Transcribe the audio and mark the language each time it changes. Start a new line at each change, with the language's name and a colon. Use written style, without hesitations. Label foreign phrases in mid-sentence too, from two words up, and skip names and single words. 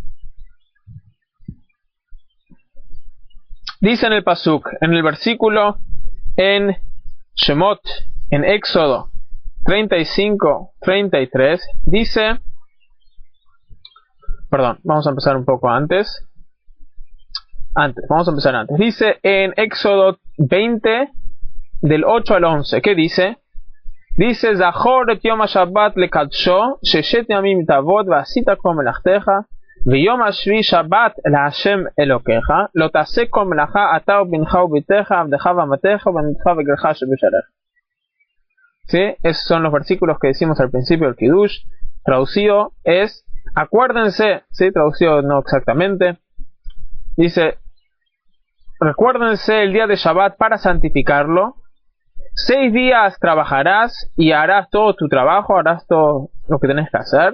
Spanish: Dice en el pasuk, en el versículo en Shemot, en Éxodo 35-33, dice, perdón, vamos a empezar un poco antes. Vamos a empezar antes. Dice en Éxodo 20, del 8 al 11, ¿qué dice? Dice,
Hebrew: זכור את יום השבת לקדשו ששת ימים תעבד ועשית כל מלאכתך ויום השביעי שבת לה' אלהיך לא תעשה כל מלאכה אתה ובנך ובתך עבדך ואמתך ובהמתך וגרך אשר בשעריך.
Spanish: ¿Sí? Esos son los versículos que decimos al principio del Kiddush. Traducido es, acuérdense, ¿sí? Traducido no exactamente. Dice, recuérdense el día de Shabbat para santificarlo. 6 días trabajarás y harás todo tu trabajo, harás todo lo que tenés que hacer.